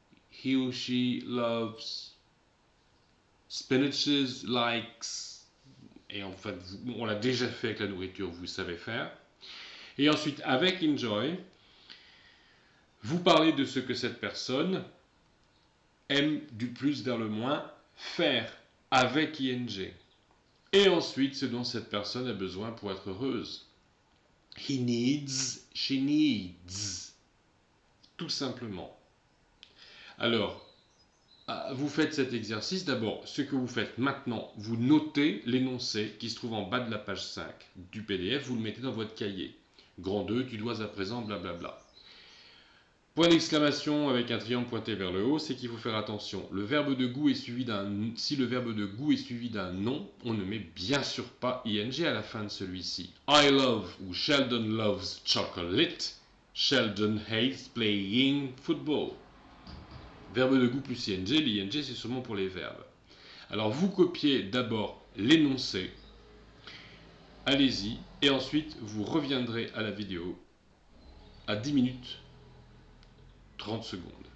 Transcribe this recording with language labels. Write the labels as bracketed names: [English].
[English] He or she loves spinaches, likes. [French] Et en fait, on l'a déjà fait avec la nourriture, vous savez faire. Et ensuite, avec enjoy, vous parlez de ce que cette personne aime du plus vers le moins faire avec ing. Et ensuite, ce dont cette personne a besoin pour être heureuse. [English] He needs, she needs. [French] Tout simplement. Alors, vous faites cet exercice. D'abord, ce que vous faites maintenant, vous notez l'énoncé qui se trouve en bas de la page 5 du PDF, vous le mettez dans votre cahier. Grand 2, tu dois à présent, blablabla. Point d'exclamation avec un triangle pointé vers le haut, c'est qu'il faut faire attention. Le verbe de goût est suivi si le verbe de goût est suivi d'un nom, on ne met bien sûr pas ing à la fin de celui-ci. [English] I love [French] ou [English] Sheldon loves chocolate. Sheldon hates playing football. [French] Verbe de goût plus ing, l'ing c'est seulement pour les verbes. Alors vous copiez d'abord l'énoncé, allez-y, et ensuite vous reviendrez à la vidéo à 10 minutes 30 secondes.